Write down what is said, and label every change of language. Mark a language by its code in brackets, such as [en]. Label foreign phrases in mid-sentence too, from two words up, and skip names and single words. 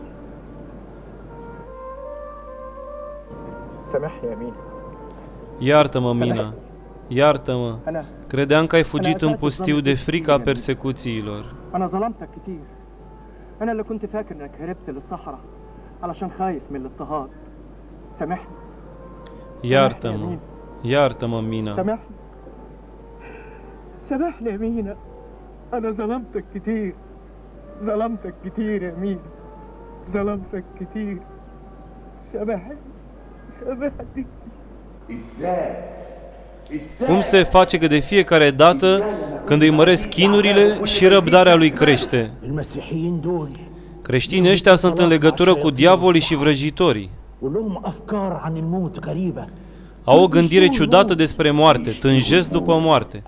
[ro] Iartă-mă, Mina, iartă-mă. Credeam că ai fugit în pustiu de frica persecuțiilor. Iartă-mă, iartă-mă, Mina. [ar] سامحني يا مينا، أنا ظلمتك كتير، ظلمتك كتير يا مينا، ظلمتك كتير، سامحني، سامحني. [ro] Cum se face că de fiecare dată, când îi măresc chinurile, și răbdarea lui crește? Creștinii ăștia sunt în legătură cu diavolii și vrăjitorii. Au o gândire ciudată despre moarte, tânjesc după moarte.